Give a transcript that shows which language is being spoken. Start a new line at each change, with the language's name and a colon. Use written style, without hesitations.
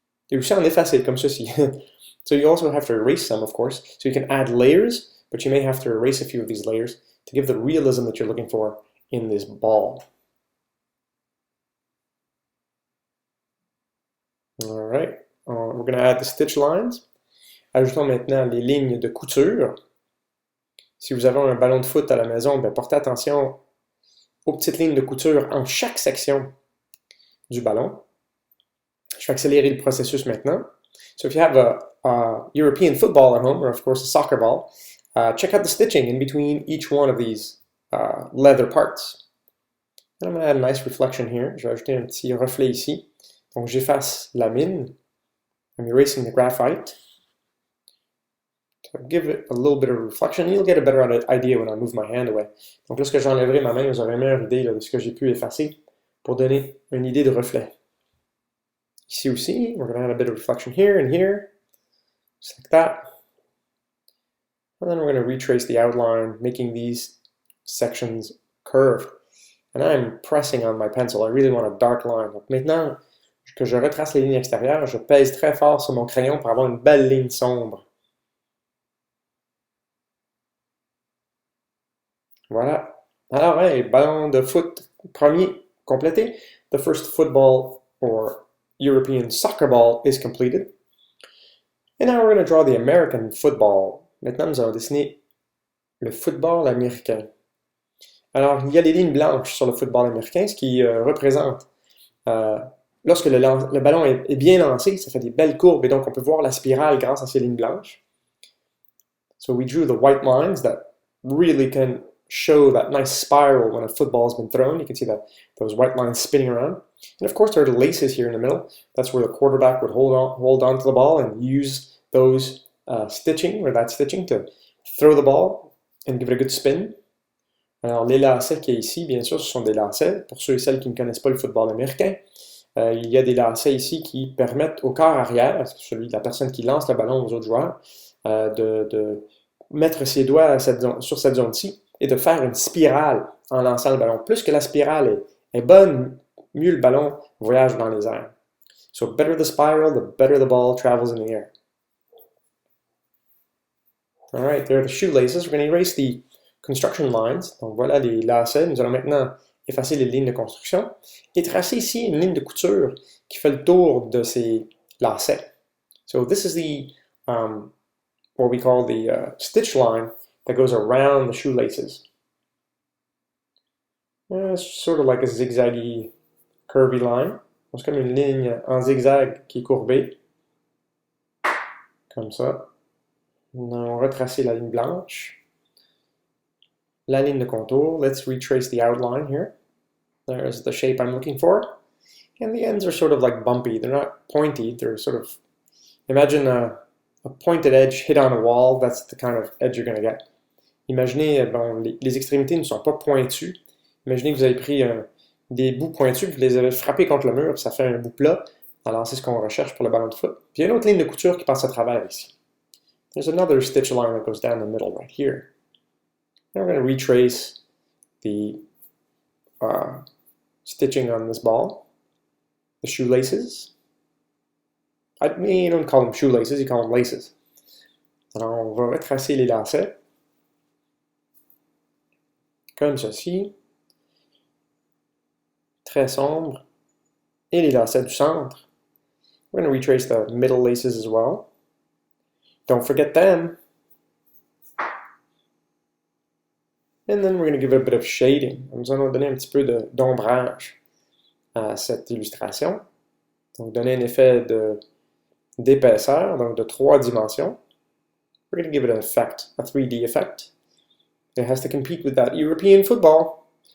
French: Et aussi en effacer, comme ceci.
English: So you also have to erase some, of course. So you can add layers, but you may have to erase a few of these layers to give the realism that you're looking for in this ball. All right, we're going to add the stitch lines.
French: Ajoutons maintenant les lignes de couture. Si vous avez un ballon de foot à la maison, bien, portez attention aux petites lignes de couture en chaque section du ballon. Je vais accélérer le processus maintenant.
English: So if you have a European football at home, or of course a soccer ball, check out the stitching in between each one of these leather parts. And I'm going to add a nice reflection here.
French: Je vais ajouter un petit reflet ici. Donc j'efface la mine.
English: I'm erasing the graphite to give it a little bit of reflection. You'll get a better idea when I move my hand away.
French: Donc lorsque j'enlèverai ma main, vous aurez une meilleure idée là, de ce que j'ai pu effacer pour donner une idée de reflet. Ici aussi,
English: we're going to add a bit of reflection here and here, just like that. And then we're going to retrace the outline, making these sections curved. And I'm pressing on my pencil. I really want a dark line.
French: Donc maintenant que je retrace les lignes extérieures, je pèse très fort sur mon crayon pour avoir une belle ligne sombre. Voilà. Alors, hey, ballon de foot premier complété.
English: The first football or European soccer ball is completed. And now we're going to draw the American football.
French: Maintenant, nous allons dessiner le football américain. Alors, il y a des lignes blanches sur le football américain, ce qui représente, lorsque le ballon est bien lancé, ça fait des belles courbes, et donc on peut voir la spirale grâce à ces lignes blanches.
English: So we drew the white lines that really can show that nice spiral when a football has been thrown. You can see those white lines spinning around. And of course, there are the laces here in the middle. That's where the quarterback would hold on to the ball and use those stitching to throw the ball and give it a good spin.
French: Alors, les lacets qu'il y a ici, bien sûr, ce sont des lacets. Pour ceux et celles qui ne connaissent pas le football américain, il y a des lacets ici qui permettent au corps arrière, celui de la personne qui lance le ballon aux autres joueurs, de mettre ses doigts sur cette zone-ci et de faire une spirale en lançant le ballon. Plus que la spirale est bonne, mieux le ballon voyage dans les airs.
English: So better the spiral, the better the ball travels in the air. All right, there are the shoelaces. We're going to erase the construction lines.
French: Donc voilà les lacets. Nous allons maintenant effacer les lignes de construction et tracer ici une ligne de couture qui fait le tour de ces lacets.
English: So this is the what we call the stitch line that goes around the shoelaces. It's sort of like a zigzaggy, curvy line.
French: C'est comme une ligne en zigzag qui est courbée. Comme ça. On va retracer la ligne blanche. La ligne de contour.
English: Let's retrace the outline here. There's the shape I'm looking for. And the ends are sort of like bumpy. They're not pointy. They're sort of... Imagine a pointed edge hit on a wall. That's the kind of edge you're going to get.
French: Imaginez, bon, les extrémités ne sont pas pointues. Imaginez que vous avez pris des bouts pointus, vous les avez frappés contre le mur, ça fait un bout plat. Alors, c'est ce qu'on recherche pour le ballon de foot. Puis il y a une autre ligne de couture qui passe à travers ici.
English: There's another stitch line that goes down the middle right here. Now we're going to retrace the stitching on this ball. The shoelaces. You don't call them shoelaces, you call them laces.
French: Alors, on va retracer les lacets. Comme ceci. Très sombre. Et les lacets du centre.
English: We're going to retrace the middle laces as well. Don't forget them. And then we're going to give it a bit of shading.
French: Nous allons donner un petit peu d'ombrage à cette illustration. Donc, donner un effet d'épaisseur, donc de 3 dimensions.
English: We're going to give it an effect, a 3D effect. It has to compete with that European football.